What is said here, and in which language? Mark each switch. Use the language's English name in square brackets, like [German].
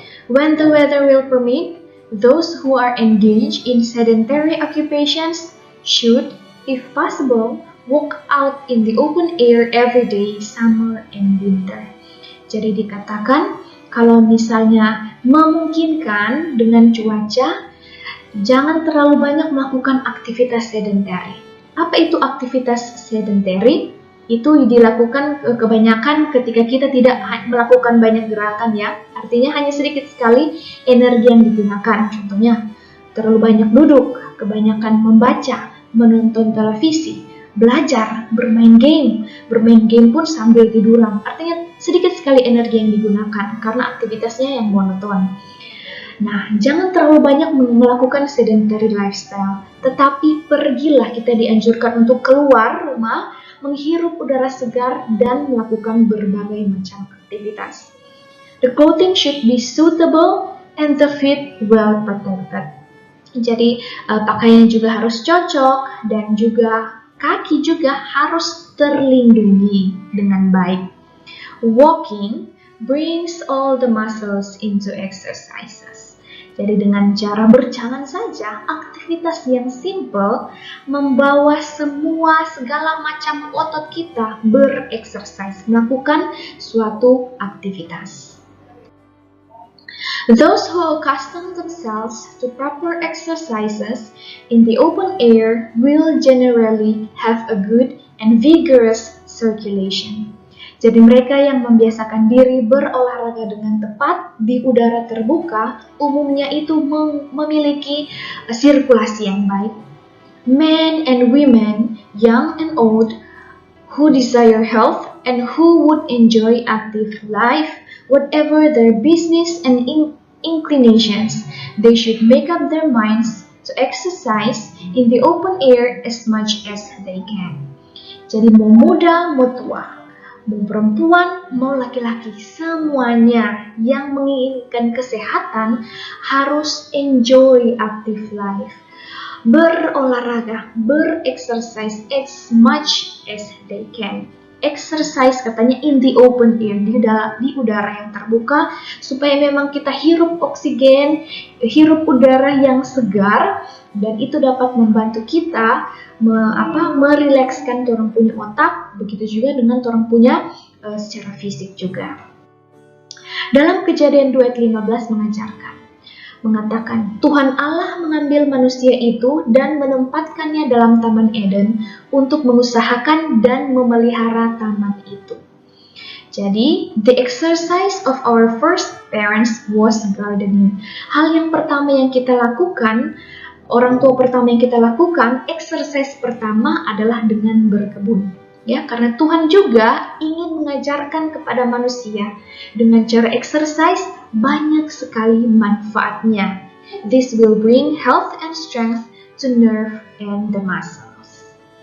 [English] When the weather will permit, those who are engaged in sedentary occupations should, if possible, walk out in the open air every day, summer and winter. [Indonesian] Jadi dikatakan, kalau misalnya memungkinkan dengan cuaca, jangan terlalu banyak melakukan aktivitas sedentary. Apa itu aktivitas sedentary? Itu dilakukan kebanyakan ketika kita tidak melakukan banyak gerakan ya. Artinya hanya sedikit sekali energi yang digunakan. Contohnya, terlalu banyak duduk, kebanyakan membaca, menonton televisi, belajar, bermain game. Bermain game pun sambil tiduran. Artinya sedikit sekali energi yang digunakan karena aktivitasnya yang monoton. Nah, jangan terlalu banyak melakukan sedentary lifestyle. Tetapi pergilah, kita dianjurkan untuk keluar rumah, menghirup udara segar, dan melakukan berbagai macam aktivitas. [English] The clothing should be suitable and the feet well protected. [Indonesian] Jadi pakaian juga harus cocok dan juga kaki juga harus terlindungi dengan baik. [English] Walking brings all the muscles into exercises. [Indonesian] Jadi dengan cara berjalan saja, aktivitas yang simple membawa segala macam otot kita bereksersis, melakukan suatu aktivitas. [English] Those who accustom themselves to proper exercises in the open air will generally have a good and vigorous circulation. [Indonesian] Jadi mereka yang membiasakan diri berolahraga dengan tepat di udara terbuka, umumnya itu memiliki sirkulasi yang baik. [English] Men and women, young and old, who desire health and who would enjoy active life, whatever their business and inclinations, they should make up their minds to exercise in the open air as much as they can. [Indonesian] Jadi mau muda, mau tua, mau perempuan, mau laki-laki, semuanya yang menginginkan kesehatan harus [English] enjoy active life. [Indonesian] Berolahraga, berexercise [English] as much as they can. [Indonesian] Exercise katanya [English] in the open air, [Indonesian] di udara yang terbuka, supaya memang kita hirup oksigen, hirup udara yang segar, dan itu dapat membantu kita merilekskan orang punya otak, begitu juga dengan orang punya secara fisik juga. Dalam Kejadian 2:15 mengatakan, Tuhan Allah mengambil manusia itu dan menempatkannya dalam Taman Eden untuk mengusahakan dan memelihara taman itu. [English] Jadi, the exercise of our first parents was gardening. [Indonesian] Hal yang pertama yang kita lakukan, orang tua pertama yang kita lakukan, exercise pertama adalah dengan berkebun. Ya, karena Tuhan juga ingin mengajarkan kepada manusia dengan cara exercise banyak sekali manfaatnya. [English] This will bring health and strength to nerve and the muscles.